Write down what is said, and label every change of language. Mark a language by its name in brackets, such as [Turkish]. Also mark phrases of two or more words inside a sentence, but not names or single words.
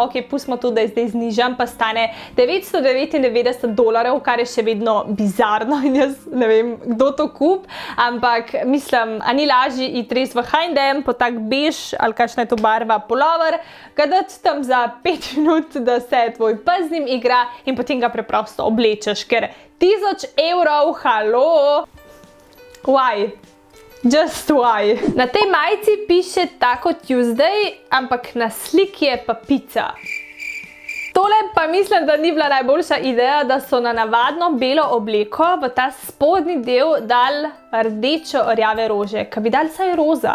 [Slovenian] Ok, pustimo tudi, da je zdaj znižam, pa stane $999, kar je še vedno bizarno in jaz ne vem, kdo to kup, ampak mislim, a ni lažji iti res v H&M po tak bež ali kakšna je to barva pulover, ga dati tam za 5 minut, da se tvoj pes z njim igra in potem ga preprosto oblečeš, ker €1000, halo! [English] Why? Just why? [Slovenian] Na tej majici piše Taco Tuesday, ampak na sliki je pa pica. Tole pa mislim, da ni bila najboljša ideja, da so na navadno belo obleko v ta spodnji del dali rdečo rjave rože, ka bi dali saj roza.